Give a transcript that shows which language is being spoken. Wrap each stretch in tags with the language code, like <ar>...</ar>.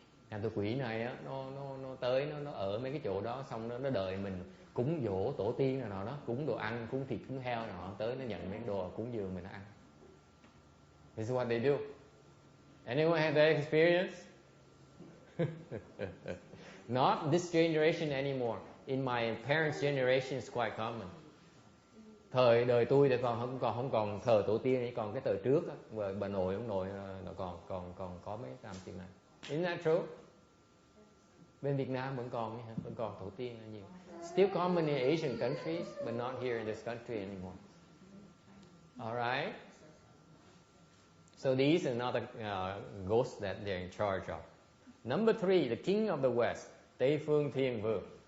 <vi>Nhà tụi quỷ này á, nó tới nó ở mấy cái chỗ đó, xong nó đợi mình cúng dỗ tổ tiên nào đó, cúng đồ ăn, cúng thịt, cúng heo nào, tới nó nhận mấy đồ cúng dường mình ăn.</vi> <en>This is what they do. Anyone have that experience? Not this generation anymore. In my parents' generation, it's quite common.</en> <vi>Thời đời tôi thì còn không còn thờ tổ tiên, còn cái thời trước á, bà nội ông nội nó còn có mấy làm chuyện này.</vi> <en>Isn't that true?</en> <vi>Bên Việt Nam vẫn còn tổ tiên nhiều.</vi> <en>Still common in Asian countries, but not here in this country anymore. All right. So these are another ghosts that they're in charge of. Number 3, the king of the West, Tây Phương Thiên Vương.</en>